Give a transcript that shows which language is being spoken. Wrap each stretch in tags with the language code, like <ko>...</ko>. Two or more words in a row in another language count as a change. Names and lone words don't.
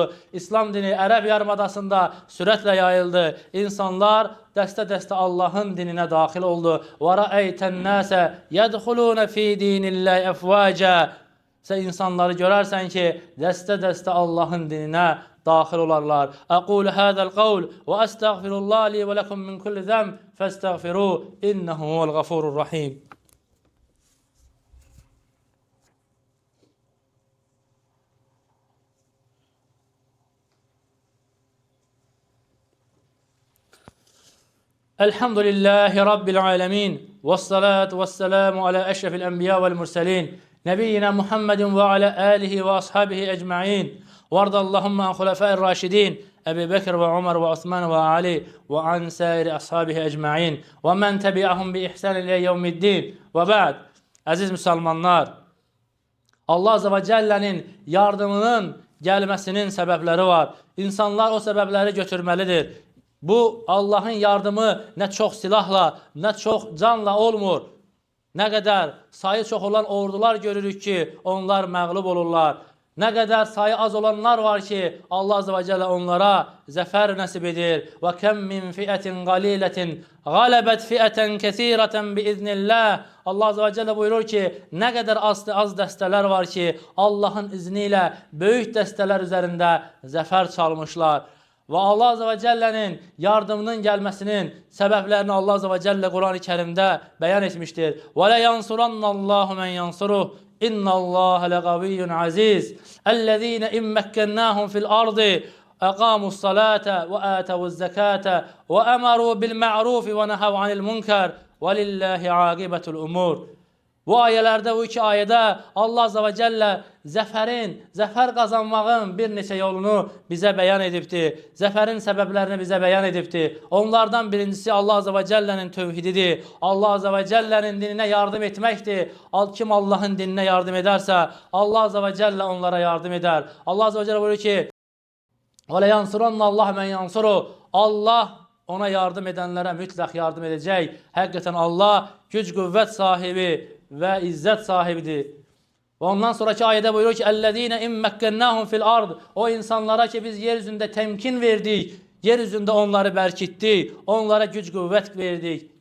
<az>İslam dini Ərəb yarımadasında sürətlə yayıldı. İnsanlar dəstə-dəstə Allahın dininə daxil oldu.</az> <ar>ورأيت الناس يدخلون في دين الله أفواجا.</ar> <az>Sən insanları görərsən ki, dəstə-dəstə Allahın dininə daxil olarlar.</az> <ar>أقول هذا القول وأستغفر الله لي ولكم من كل ذنب فاستغفروه إنه هو الغفور الرحيم. الحمد لله رب العالمين. والصلاة والسلام على أشرف الأنبياء والمرسلين. نبينا محمد وعلى آله وأصحابه أجمعين. وارض اللهم عن خلفاء الراشدين أبي بكر وعمر وعثمان وعلي وعن سائر أصحابه أجمعين ومن تبعهم بإحسان إلى يوم الدين وبعد.</ar> <az>Əziz müsəlmanlar, Allah</az> <ar>عز وجل'nin</ar> <az>yardımının gəlməsinin səbəbləri var. İnsanlar o səbəbləri götürməlidir. Bu Allahın yardımı nə çox silahla, nə çox canla olmur. Nə qədər sayı çox olan ordular görürük ki, onlar məğlub olurlar. Nə qədər sayı az olanlar var ki, Allah</az> <ar>عز وجل</ar> <az>onlara zəfər nəsib edir.</az> <ar>وكم من فئة قليلة غلبت فئة كثيرة بإذن الله.</ar> <az>Allah</az> <ar>عز وجل</ar> <az>buyurur ki, nə qədər az dəstələr var ki, Allahın izni ilə böyük dəstələr üzərində zəfər çalmışlar. Və Allah azze ve celle'nin yardımının gəlməsinin səbəblərini Allah</az> <ar>عز وجل</ar> <az>Quran-ı Kerimdə bəyan etmişdir.</az> <ar>ولينصرن الله من ينصره. إن الله لقوي عزيز الذين إن مكناهم في الأرض أقاموا الصلاة وآتوا الزكاة وأمروا بالمعروف ونهوا عن المنكر ولله عاقبة الأمور.</ar> <az>Bu ayələrdə, bu iki ayədə Allah</az> <ar>عز وجل</ar> <az>zəfər qazanmağın bir neçə yolunu bizə bəyan edibdir. Zəfərin səbəblərini bizə bəyan edibdir. Onlardan birincisi Allah</az> <ar>عز وجل'nin</ar> <az>tövhididir. Allah azze ve celle'nin dininə yardım etməkdir. Kim Allahın dininə yardım edərsə, Allah</az> <ar>عز وجل</ar> <az>onlara yardım edər. Allah</az> <ar>عز وجل</ar> <az>buyurur ki,</az> <ar>وَلَا يَنْصُرَنَّ اللّٰهُ مَنْ يَنْصُرُ.</ar> <az>Allah ona yardım edənlərə mütləq yardım edəcək. Həqiqətən Allah güc qüvvət sahibi və izzət sahibidir. Və ondan sonraki ayədə buyurur ki,</az> <ar>اَلَّذ۪ينَ اِمَّكَّنَّهُمْ في الأرض.</ar> <az>O insanlara ki biz yeryüzündə təmkin verdik, yeryüzündə onları bərkitdik, onlara güc qüvvət verdik.</az>